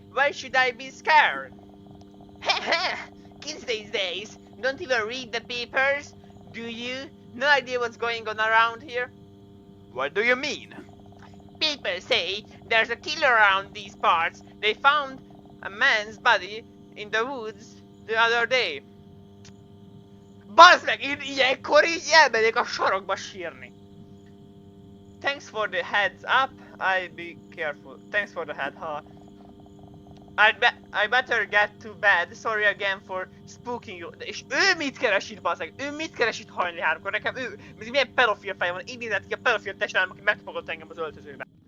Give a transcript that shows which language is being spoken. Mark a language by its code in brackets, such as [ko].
[en] Why should I be scared? Kids these days don't even read the papers, do you? No idea what's going on around here? What do you mean? People say there's a killer around these parts. They found a man's body in the woods the other day. [hu] Bazd meg, én ilyenkor így elmegyek a sarokba sírni. [en] Thanks for the heads up, I'll be careful. Thanks for the head, ha. I better get to bed. Sorry again for spooking you. [hu] És ő mit keres itt, bazzeg? Ő mit keres itt hajnali 3-kor? Nekem ő... Milyen pedofil feje van? Így nézett ki a pedofil testvérem, aki megfogott engem az öltözőbe.